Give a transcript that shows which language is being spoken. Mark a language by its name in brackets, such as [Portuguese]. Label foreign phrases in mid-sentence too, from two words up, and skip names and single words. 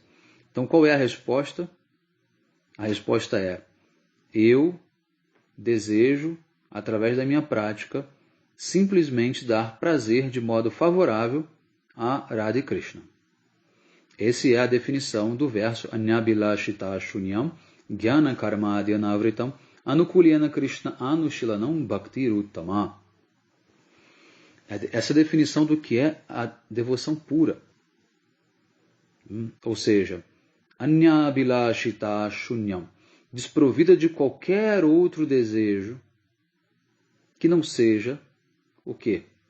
[Portuguese] Então, qual é a resposta? A resposta é: eu desejo, através da minha prática, simplesmente dar prazer de modo favorável a Radha e Krishna. Essa é a definição do verso [Sanskrit] Anyabilashita Shunyam Jnana Karmadya Navritam Anukulyena Krishna Anushilanam Bhakti Uttama. [Portuguese] Essa definição do que é a devoção pura. Ou seja, [Sanskrit] Anyabilashita Shunyam, [Portuguese] desprovida de qualquer outro desejo que não seja o quê?